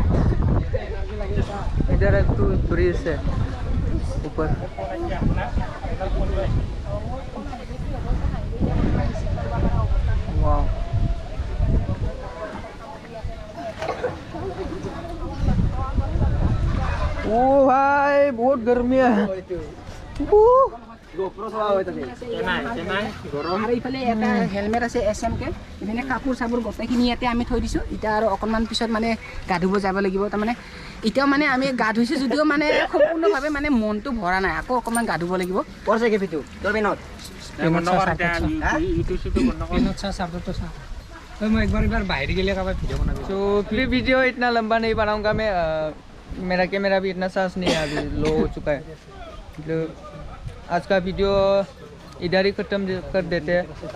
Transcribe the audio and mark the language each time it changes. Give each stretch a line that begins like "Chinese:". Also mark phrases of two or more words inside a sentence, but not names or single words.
Hindi: इधर एक तो ब्रिज है ऊपर। वाह ओ भाई बहुत गर्मी है।
Assamese: আৰু ইফালে এটা হেলমেট আছে SM কে, ইফালে কাপোৰ চাপোৰ গোটেইখিনি ইয়াতে আমি থৈ দিছোঁ। এতিয়া আৰু অকণমান পিছত মানে গা ধুব যাব লাগিব। তাৰমানে এতিয়াও মানে আমি গা ধুইছোঁ যদিও মানে সম্পূৰ্ণভাৱে মানে মনটো ভৰা নাই, আকৌ অকণমান গা ধুব লাগিব।
Hindi: मैं एक बार बाहर के लिए वीडियो बना। तो फिर वीडियो इतना लंबा नहीं बनाऊंगा मैं। मेरा कैमरा भी इतना सांस नहीं है, अभी लो हो चुका है। तो आज का वीडियो इधर ही ख़त्म कर देते हैं।